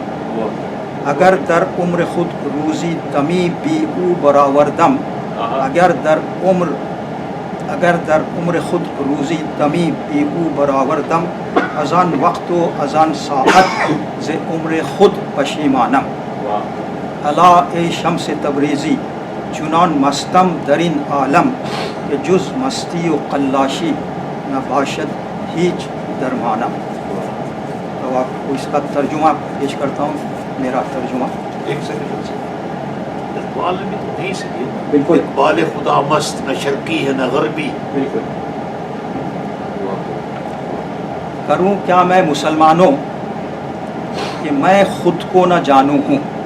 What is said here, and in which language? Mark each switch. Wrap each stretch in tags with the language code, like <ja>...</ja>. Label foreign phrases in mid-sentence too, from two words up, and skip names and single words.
<fa>اگر در عمر خود روزی دمی بی او برآوردم, اگر در عمر خود روزی دمی بی او برآوردم, از آن وقت و از آن ساعت ز عمر خود پشیمانم. الا ای شمس تبریزی چنان مستم در این عالم, کہ جز مستی و قلاشی نباشد هیچ درمانم.</fa> <ur>تو آپ کو اس کا ترجمہ پیش کرتا ہوں, میرا ترجمہ. ایک سیکنڈ, اقبال میں تو نہیں سکے. بالکل, اقبال خدا مست نہ شرقی ہے نہ غربی. بالکل. کروں کیا میں مسلمانوں کہ میں خود کو نہ جانوں ہوں.</ur>